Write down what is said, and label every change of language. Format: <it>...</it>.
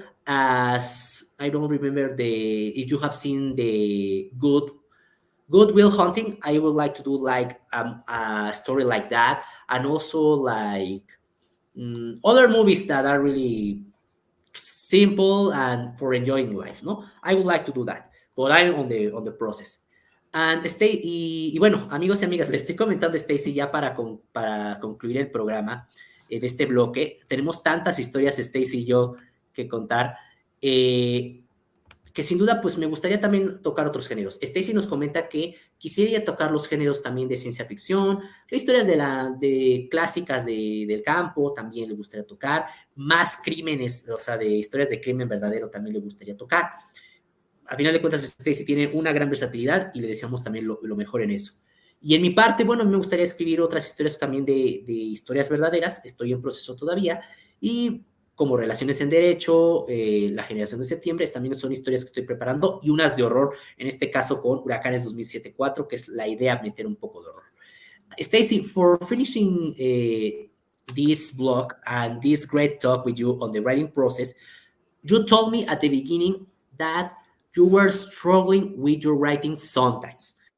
<en>As I don't remember if you have seen the Goodwill Hunting, I would like to do like a story like that, and also like other movies that are really simple and for enjoying life, ¿no? I would like to do that, but I'm on the process.</en> <es>Y bueno, amigos y amigas, les estoy comentando, Stacy, ya para concluir el programa de este bloque. Tenemos tantas historias, Stacy y yo, que contar. Que sin duda, pues me gustaría también tocar otros géneros. Stacy nos comenta que quisiera tocar los géneros también de ciencia ficción, de historias de clásicas del campo, también le gustaría tocar, más crímenes, o sea, de historias de crimen verdadero también le gustaría tocar. A final de cuentas, Stacy tiene una gran versatilidad y le deseamos también lo mejor en eso. Y en mi parte, bueno, me gustaría escribir otras historias también de historias verdaderas, estoy en proceso todavía, y como Relaciones en Derecho, La Generación de Septiembre, también son historias que estoy preparando, y unas de horror, en este caso con Huracanes 2007-4, que es la idea meter un poco de horror.</es> <en>Stacy, for finishing this blog and this great talk with you on the writing process, you told me at the beginning that you were struggling with your writing sometimes.</en>